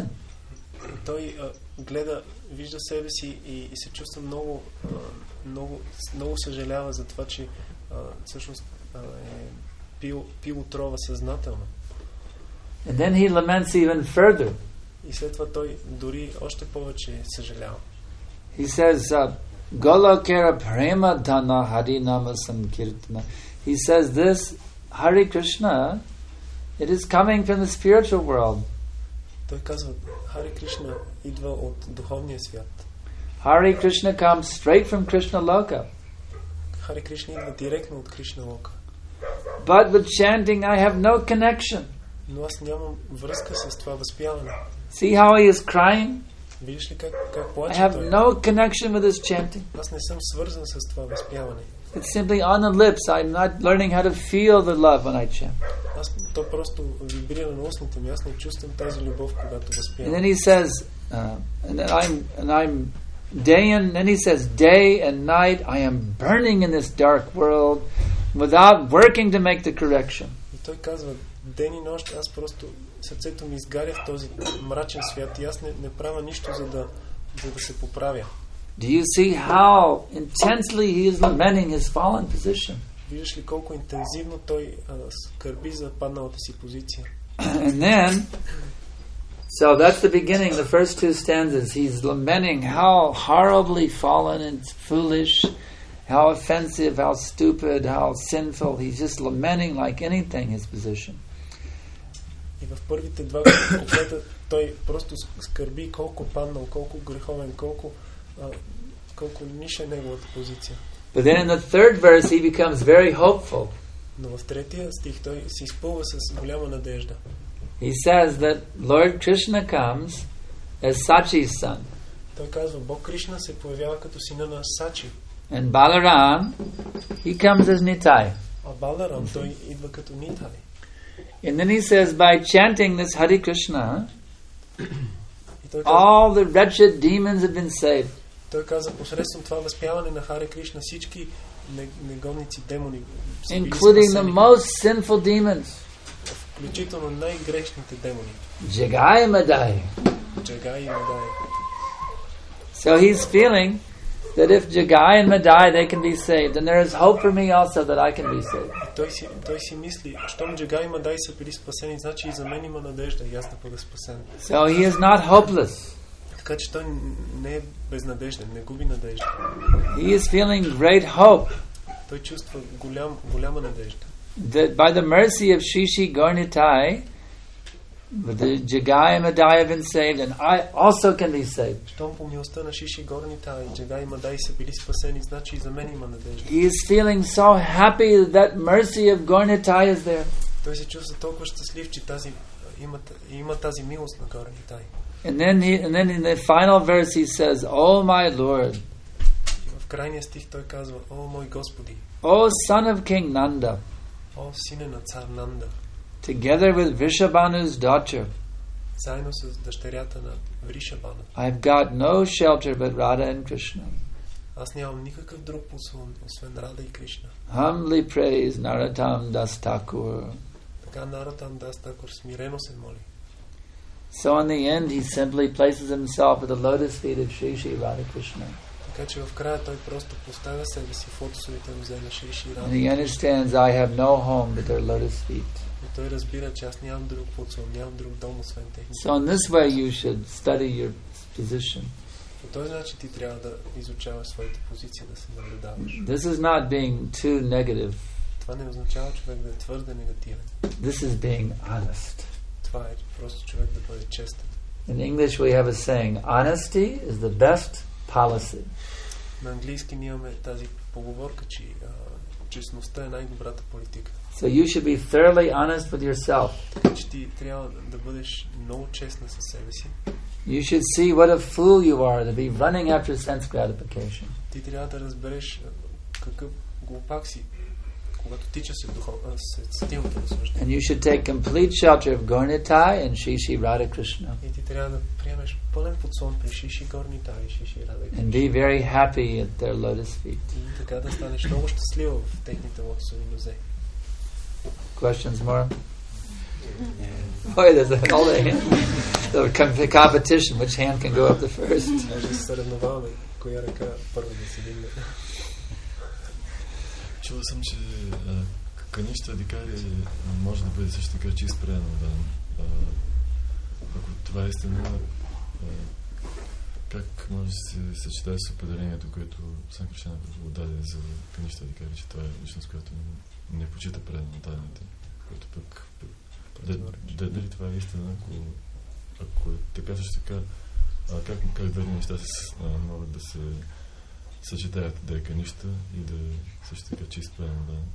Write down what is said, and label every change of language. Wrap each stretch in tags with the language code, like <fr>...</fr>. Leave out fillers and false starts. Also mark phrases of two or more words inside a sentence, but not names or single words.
<bg>Той гледа, вижда себе си и се чувства много съжалява за това, че всъщност е пил отрова съзнателно.</bg> <en>And then he laments even further.</en> <bg>И след това той дори още повече съжалява.</bg> <en>He says,</en> <bn>গোলোকের প্রেম ধন হরি নাম সংকীর্তন.</bn> <en>He says this, Hare Krishna, it is coming from the spiritual world.</en> <bg>Той казва, Хари Кришна идва от духовния свят.</bg> <en>Hare Krishna comes straight from Krishna Loka.</en> <bg>Хари Кришна идва директно от Кришна Лока.</bg> <en>But with chanting I have no connection.</en> <bg>Но аз нямам връзка с това възпяване.</bg> <en>See how he is crying?</en> <bg>Видиш ли как плаче</bg> <en>I have</en> <bg>той?</bg> <en>no connection with his chanting.</en> <bg>Аз не съм свързан с това възпяване.</bg> <en>It's simply on the lips. I'm not learning how to feel the love when I chant.</en> <bg>То просто вибрира на устните ми. Аз не чувствам тази любов, когато възпявам.</bg> <en>And then he says, day and night I am burning in this dark world without working to make the correction.</en> <bg>И той казва, ден и нощ аз просто сърцето ми изгаря в този мрачен свят и аз не правя нищо, за да се поправя.</bg> <en>Do you see how intensely he is lamenting his fallen position?</en> <bg>Виждаш ли колко интензивно той скърби за падналата си позиция?</bg> <en>And then, so that's the beginning, the first two stanzas. He's lamenting how horribly fallen and foolish, how offensive, how stupid, how sinful. He's just lamenting like anything his position.</en> <bg>И в първите два куплета той просто скърби колко паднал, колко греховен, колко ниша е неговата позиция.</bg> <en>But then in the third verse he becomes very hopeful.</en> <bg>Но в третия стих той се изпълва с голяма надежда.</bg> <en>He says that Lord Krishna comes as Sachi's son.</en> <bg>Той казва, Бог Кришна се появява като сина на Сачи.</bg> <en>And Balaram, he comes as Nitai.</en> <bg>А Баларам той идва като Нитай.</bg> <en>And then he says, by chanting this Hare Krishna, all the wretched demons have been saved.</en> <bg>Той каза, посредством това възпяване на Харе Кришна всички негодници демони са били</bg> <en>including the</en> <bg>спасени.</bg> <en>most sinful demons.</en> <bg>Включително най-грешните демони.</bg> <en>Jagai Madai.</en> <bg>Джагай и Мадай.</bg> <en>So he's feeling that if Jagai and Madai they can be saved, then there is hope for me also that I can be saved.</en> <bg>Той си мисли, щом Джагай и Мадай са били спасени, значи и за мен има надежда и аз да бъда спасен.</bg> <en>So he is not hopeless.</en> <bg>Така че той не е безнадежден, не губи надежда.</bg> <en>He is feeling great hope</en> <bg>Той чувства голяма надежда.</bg> <en>that by the mercy of Shishi Gaurnitai, the Jagai and Madai have been saved, and I also can be saved.</en> <bg>Щом по милостта на Шиши Горнита и Джагай и Мадай са били спасени, значи и за мен има надежда.</bg> <en>He is feeling so happy that mercy of Gaurnitai is there.</en> <bg>Той се чувства толкова щастлив, че има тази милост на Горнитай.</bg> <en>And then in the final verse he says, "Oh my Lord,</en> <bg>И в крайния стих той казва, о мой Господи,</bg> <en>O son of King Nanda,</en> <bg>о сине на цар Нанда,</bg> <en>together with Vrishabhanu's daughter,</en> <bg>заедно с дъщерята на Вришабана.</bg> <en>I've got no shelter but Radha and Krishna.</en> <bg>Аз нямам никакъв друг послон, освен Рада и Кришна.</bg> <en>Humbly praise Narottam Das Thakur."</en> <bg>Така Наротам Дас Такур смирено се моли.</bg> <en>So in the end he simply places himself at the lotus feet of Shri Shri Radha Krishna.</en> <bg>Така че в края той просто поставя себе си в лотосовите нозе на Шри Шри Рада.</bg> <en>And he understands I have no home but their lotus feet.</en> <bg>И той разбира, че аз нямам друг подслон, нямам друг дом, освен техните.</bg> <en>So in this way you should study your position.</en> <bg>По този начин ти трябва да изучаваш своите позиции, да се наблюдаваш.</bg> <en>This is not being too negative.</en> <bg>Това не означава човек да е твърде негативен.</bg> <en>This is being honest.</en> <bg>Това е просто човек да бъде честен.</bg> <en>In English we have a saying, honesty is the best policy.</en> <bg>На английски ние имаме тази поговорка, че честността е най-добрата политика.</bg> <en>So you should be thoroughly honest with yourself.</en> <bg>Така че ти трябва да бъдеш много честна със себе си.</bg> <en>You should see what a fool you are to be running after sense gratification.</en> <bg>Ти трябва да разбереш какъв глупак си, когато тича се стилното наслаждение.</bg> <en>And you should take complete shelter of Gaurnitai and Shri Shri Radha Krishna.</en> <bg>И ти трябва да приемеш пълен подслон при Шри Шри Gaurnitai и Шри Шри Радha Кришна.</bg> <en>And be very happy at their lotus feet.</en> <bg>И така да станеш много щастлива в техните лотосови нозе.</bg> <en>Questions more? Boy, there's a whole the competition. Which hand can go up the first?</en> <bg>Може да се съревноваваме коя ръка първо да се дигне. Чувал съм, че Каништа Адхикари може да бъде също така чист предан. Ако това е истина, как може да се съчетае с определението, което Санкаршан отдаде за Каништа Адхикари, че това е личност, която не почита предан на дадените, което пък дали това е истина, ако е така също така, как двете неща могат да се съчетаят, да е Каништа и да също така чист предан, да.</bg>